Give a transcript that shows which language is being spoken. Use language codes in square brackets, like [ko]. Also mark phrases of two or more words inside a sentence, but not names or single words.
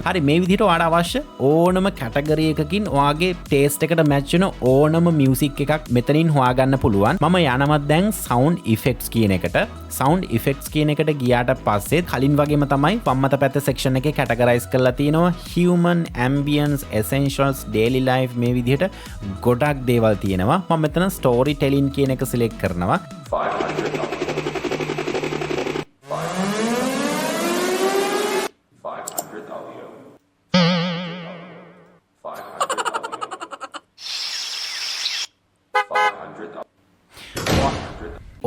[si] හරි, මේ විදිහට ඔයාට අවශ්‍ය ඕනම category එකකින් ඔයාගේ taste එකට match වෙන ඕනම music එකක් මෙතනින් හොයාගන්න පුළුවන්. මම යනවා දැන් [en] sound effects [si] කියන එකට. [en] sound effects [si] කියන එකට ගියාට පස්සේ කලින් වගේම තමයි වම් අත පැත්ත section එකේ categorize කරලා තියෙනවා [en] human, ambience, essentials, daily life [si] මේ විදිහට ගොඩක් දේවල් තියෙනවා. මම මෙතන [en] story telling [si] කියන එක select කරනවා. [en] 500 audio. 500 audio.